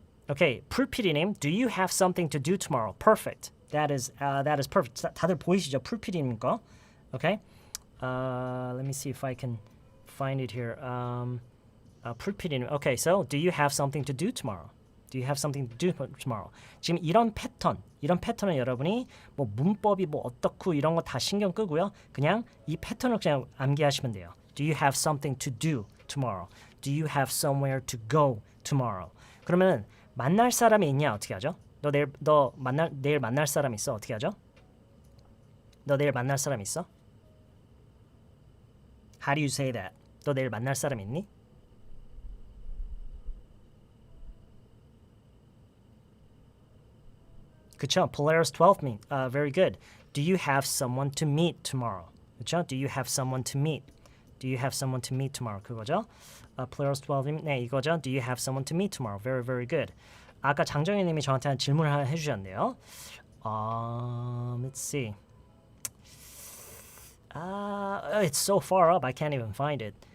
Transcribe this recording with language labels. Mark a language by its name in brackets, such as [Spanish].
[English] Okay, 풀피디님, do you have something to do tomorrow? Perfect. That is perfect. [Korean] 다들 보이시죠? 풀피디님 거. [English] Okay. Let me see if I can find it here. [Korean] 풀피디님. [English] Okay, so do you have something to do tomorrow? Do you have something to do tomorrow? [Korean] 지금 이런 패턴은 여러분이 뭐 문법이 뭐 어떻고 이런 거 다 신경 끄고요. 그냥 이 패턴을 그냥 암기하시면 돼요. [English] Do you have something to do tomorrow? Do you have somewhere to go tomorrow? [Korean] 그러면 만날 사람이 있냐 어떻게 하죠? 내일 만날 사람 있어 어떻게 하죠? 너 내일 만날 사람 있어? [English] How do you say that? [Korean] 너 내일 만날 사람 있니? 그쵸? [English] Polaris 12 mean. Very good. Do you have someone to meet tomorrow? [Korean] 그쵸? [English] Do you have someone to meet? Do you have someone to meet tomorrow? [Korean] 그거죠? Polaris 12 네 이거죠? [English] Do you have someone to meet tomorrow? Very very good. [Korean] 아까 장정희님이 저한테 한 질문을 해주셨네요. [English] Let's see. It's so far up I can't even find it.